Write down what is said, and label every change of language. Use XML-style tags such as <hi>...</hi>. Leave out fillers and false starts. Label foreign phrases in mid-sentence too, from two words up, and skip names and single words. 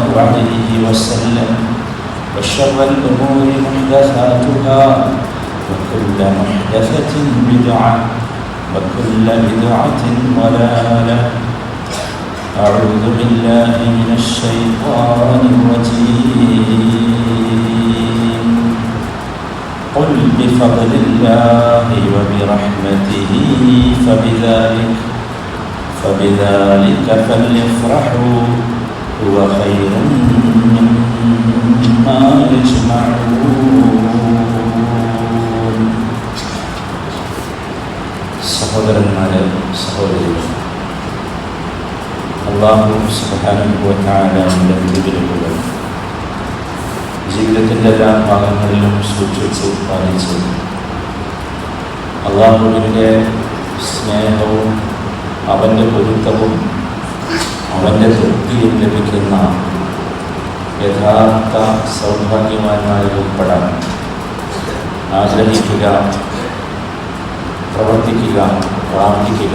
<ar>عليه وسلم وشر الأمور محدثاتها وكل محدثة بدعة وكل بدعة ضلالة أعوذ بالله من الشيطان الرجيم قل بفضل الله وبرحمته فبذلك فليفرحوا هو خير مما يجمعون</ar> <ml>സഹോദരന്മാരെ സഹോദരികൾ</ml> <ar>الله سبحانه وتعالى</ar> <ml>വിധിവിലക്കുകൾ ജീവിതത്തിൻ്റെ എല്ലാ ഭാഗങ്ങളിലും സൂക്ഷിച്ച് പാലിച്ച് അല്ലാഹുവിൻ്റെ സ്നേഹവും അവൻ്റെ പൊരുത്തവും അവൻ്റെ തൃപ്തിയും ലഭിക്കുന്ന യഥാർത്ഥ സൗഭാഗ്യവാന്മാരിൽ ഉൾപ്പെടാൻ ആഗ്രഹിക്കുക, പ്രവർത്തിക്കുക, പ്രാർത്ഥിക്കുക.</ml>